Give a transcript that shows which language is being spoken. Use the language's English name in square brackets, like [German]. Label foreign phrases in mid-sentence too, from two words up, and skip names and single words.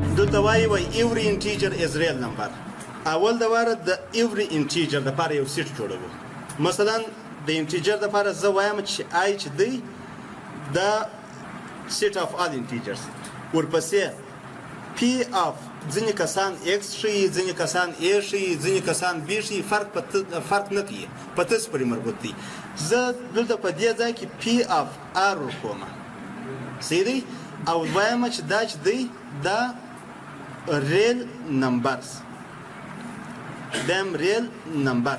[Pashto] ورته وایي [English] every integer is real number. [Pashto] اول د واره د [English] every integer [Pashto] دپاره یو سیټ جوړوو. مثلا د انټیجر دپاره زه وایم چې آی چې دی د [English] set of all integers. [Pashto] ورپسې [English] p of [Pashto] ځینې کسان x ښیي، ځینې کسان a ښیي، ځینې کسان b ښیي، فرق نه کوي، په تاسو پورې مربوط دی. زه دلته په دې ځای کې [English] p of r [Pashto] ورکوم، صحیح دی؟ او وایم چې دا چې دی دا [English] real numbers, [Pashto] دا هم [English] real numbers.